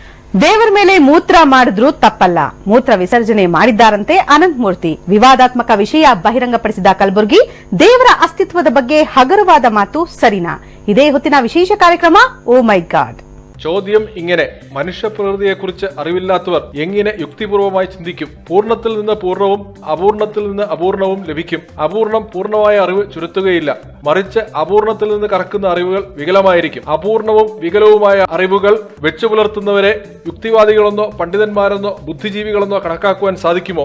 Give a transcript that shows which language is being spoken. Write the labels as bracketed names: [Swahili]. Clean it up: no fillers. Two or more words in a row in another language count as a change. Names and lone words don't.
[Kannada] ದೇವರ ಮೇಲೆ ಮೂತ್ರ ಮಾಡಿದ್ರೂ ತಪ್ಪಲ್ಲ. ಮೂತ್ರ ವಿಸರ್ಜನೆ ಮಾಡಿದ್ದಾರಂತೆ ಅನಂತಮೂರ್ತಿ. ವಿವಾದಾತ್ಮಕ ವಿಷಯ ಬಹಿರಂಗಪಡಿಸಿದ ಕಲಬುರ್ಗಿ ದೇವರ ಅಸ್ತಿತ್ವದ ಬಗ್ಗೆ ಹಗುರವಾದ ಮಾತು ಸರಿನಾ? ಇದೇ ಹೊತ್ತಿನ ವಿಶೇಷ ಕಾರ್ಯಕ್ರಮ ಓ ಮೈ ಗಾಡ್. [Malayalam] ചോദ്യം ഇങ്ങനെ: മനുഷ്യപ്രകൃതിയെക്കുറിച്ച് അറിവില്ലാത്തവർ എങ്ങനെ യുക്തിപൂർവമായി ചിന്തിക്കും? പൂർണ്ണത്തിൽ നിന്ന് പൂർണ്ണവും അപൂർണത്തിൽ നിന്ന് അപൂർണവും ലഭിക്കും. അപൂർണം പൂർണ്ണമായ അറിവ് ചുരുത്തുകയില്ല, മറിച്ച് അപൂർണത്തിൽ നിന്ന് കറക്കുന്ന അറിവുകൾ വികലമായിരിക്കും. അപൂർണവും വികലവുമായ അറിവുകൾ വെച്ചു പുലർത്തുന്നവരെ യുക്തിവാദികളെന്നോ പണ്ഡിതന്മാരെന്നോ ബുദ്ധിജീവികളെന്നോ കണക്കാക്കുവാൻ സാധിക്കുമോ?